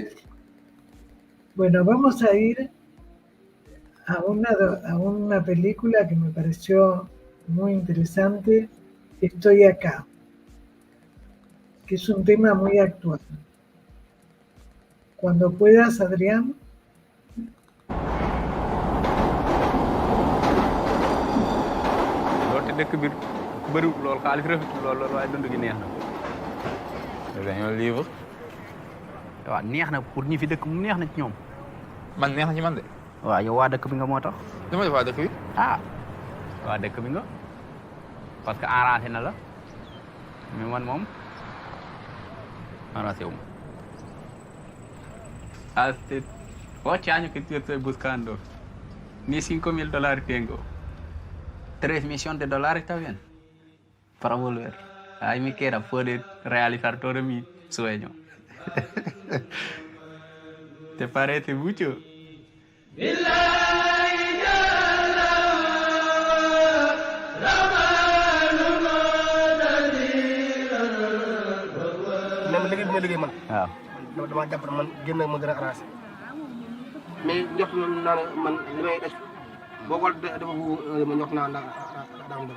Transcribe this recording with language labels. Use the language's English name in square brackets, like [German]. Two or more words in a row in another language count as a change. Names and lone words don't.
[Spanish] Bueno, vamos a ir a una película que me pareció muy interesante, Estoy acá, que es un tema muy actual. Cuando puedas, Adrián. [Wolof] dañoo livre. waaw neex na pour ñi fi dëkk mu neex na ci ñoom. man neex na ci man de. waaw yow waa dëkk bi nga moo tax. dama def waa dëkk bi. ah waa dëkk bi nga parce que arrangé na la mais man moom arrangé wu ma. [Spanish] ¿8 años que estoy buscando? Ni $5,000 tengo. 3 millones de dólares está bien para volver. Ahí me queda poder realizar todo mi sueño. ¿Te parece mucho? [Wolof] liggéey man. waaw dama jàpp ne man génn ma gën a arrangé mais njort naa ne man li may def boo ko dafa ma njort naa daa am dara.